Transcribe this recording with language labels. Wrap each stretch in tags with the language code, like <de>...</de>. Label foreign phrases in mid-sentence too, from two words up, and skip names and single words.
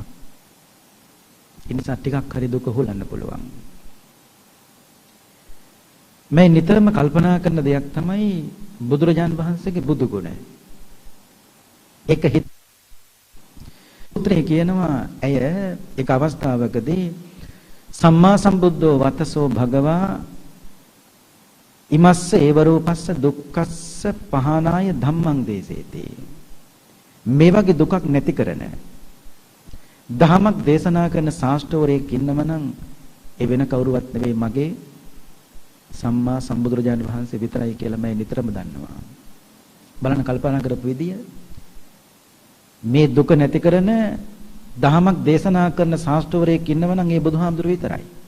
<si>ඒ නිසා ටිකක් හරි දුක හොලන්න පුළුවන්. මේ නිතරම කල්පනා කරන දෙයක් තමයි බුදුරජාන් වහන්සේගේ බුදු ගුණ. ඒක සූත්‍රයේ කියනවා ඇය එක අවස්ථාවකදී</si> <pi>සම්මා සම්බුද්ධෝ වතසෝ භගවා ඉමස්ස ඒවරූපස්ස දුක්ඛස්ස පහනාය ධම්මං දේසේති.</pi> <si>මේ වගේ දුකක් නැති කරන දහමක් දේශනා කරන ශාස්ත්‍රවරයෙක් ඉන්නම නම් ඒ වෙන කවුරුවත් නෙවෙයි මගේ සම්මා සම්බුදුරජාණන් වහන්සේ විතරයි කියලා මම නිතරම දන්නවා. බලන්න කල්පනා කරපු විදිය මේ දුක නැති කරන දහමක් දේශනා කරන ශාස්ත්‍රවරයෙක් ඉන්නව නම් ඒ බුදුහාමුදුරුවෝ විතරයි.</si>